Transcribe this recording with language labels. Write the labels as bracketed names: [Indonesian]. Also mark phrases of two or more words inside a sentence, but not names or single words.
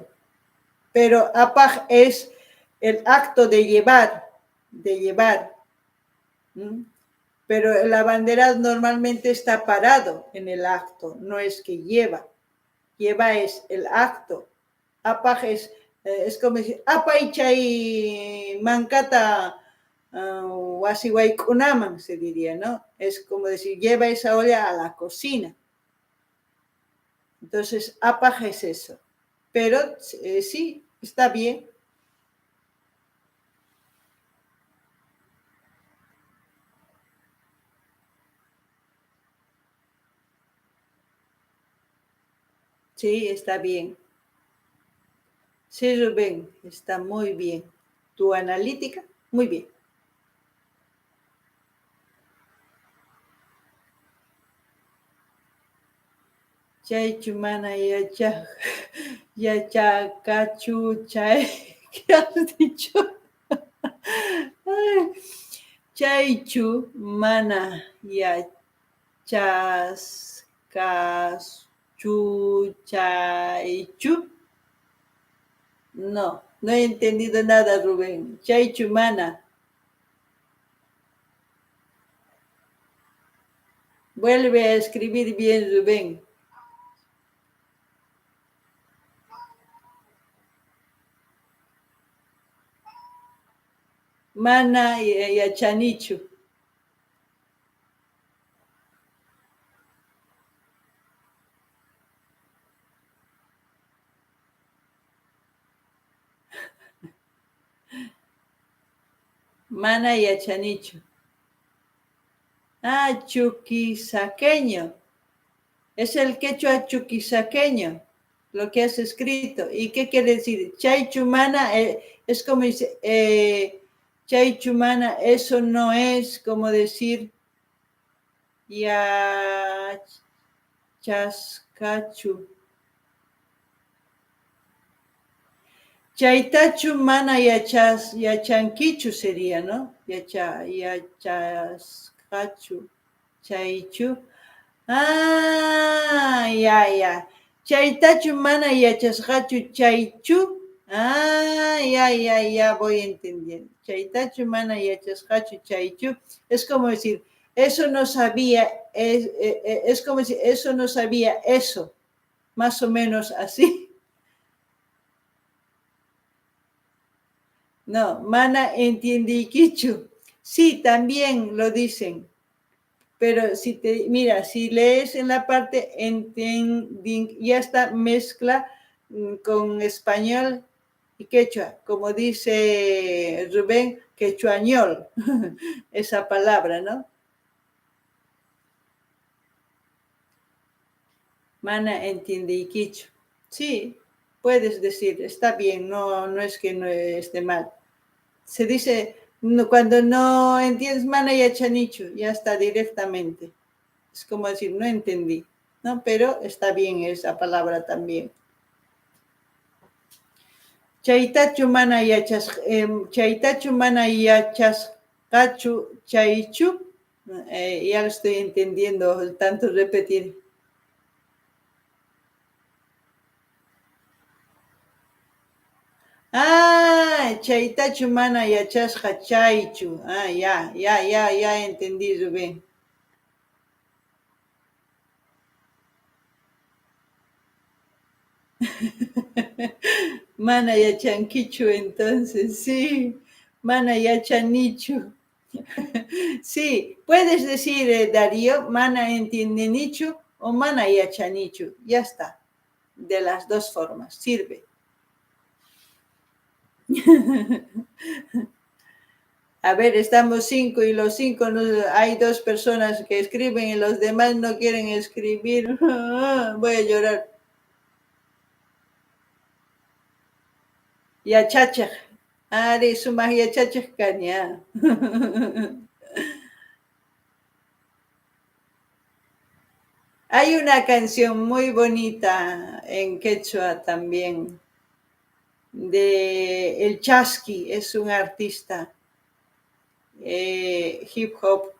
[Spanish] Pero apaj es el acto de llevar, de llevar. ¿Mm? Pero el abanderado normalmente está parado en el acto, no es que lleva. Lleva es el acto. Apaj es como decir, [Quechua] apa chay mancata wasiwaykunaman, [Spanish] se diría, ¿no? Es como decir, lleva esa olla a la cocina. Entonces, apaj es eso. Pero sí, está bien. Sí, está bien. Sí, Rubén, está muy bien. Tu analítica, muy bien. [Quechua] Chay mana yachakachu chay. [Spanish] ¿Qué has dicho? [Quechua] Ay, chaychu mana yachascachu chaychu. [Spanish] No, no he entendido nada, Rubén. [Quechua] Chaychu mana. [Spanish] Vuelve a escribir bien, Rubén. [Quechua] Mana yachanichu. Mana yachanichu. [Spanish] Ah, chuquisaqueño. Es el quechua chuquisaqueño, lo que has escrito. ¿Y qué quiere decir? Chaychumana es como dice, chaychumana, eso no es como decir ya chascachu. [Quechua] Chaytachu mana yachanquichu [Spanish] sería, ¿no? [Quechua] Yachascachu. Chaychu. [Spanish] Ah, ya. [Quechua] Chaytachu mana yachasqachu chaychu. [Spanish] Ah, ya, voy entendiendo. [Quechua] Chaytachu mana yachasqachu chaychu. [Spanish] Es como decir, eso no sabía, es como decir, eso no sabía eso. Más o menos así. No, [Quechua] mana entiendiquichu. [Spanish] Sí, también lo dicen. Pero mira, si lees en la parte ya está mezcla con español y quechua, como dice Rubén, quechuañol, esa palabra, ¿no? [Quechua] Mana entiende y quicho. [Spanish] Sí, puedes decir, está bien, no es que no esté mal. Se dice, cuando no entiendes [Quechua] mana y achanicho, [Spanish] ya está directamente. Es como decir, no entendí, ¿no? Pero está bien esa palabra también. [Quechua] Chaitachu mana yachas cachu chaichu. [Spanish] Ya lo estoy entendiendo, tanto repetir. [Quechua] Ah, chaitachu mana yachasqa chaychu. [Spanish] Ah, ya entendí, Rubén. [Quechua] Mana yachanquichu, [Spanish] entonces, sí. [Quechua] Mana yachanichu. [Spanish] Sí, puedes decir, Darío, [Quechua] mana entiendenichu o mana yachanichu. [Spanish] Ya está. De las dos formas, sirve. A ver, estamos 5 y los 5 hay 2 personas que escriben y los demás no quieren escribir. Voy a llorar. [Quechua] Yachachaj. Ari sumaj yachachaj kanya. [Spanish] Hay una canción muy bonita en quechua también de El Chasqui, es un artista hip hop.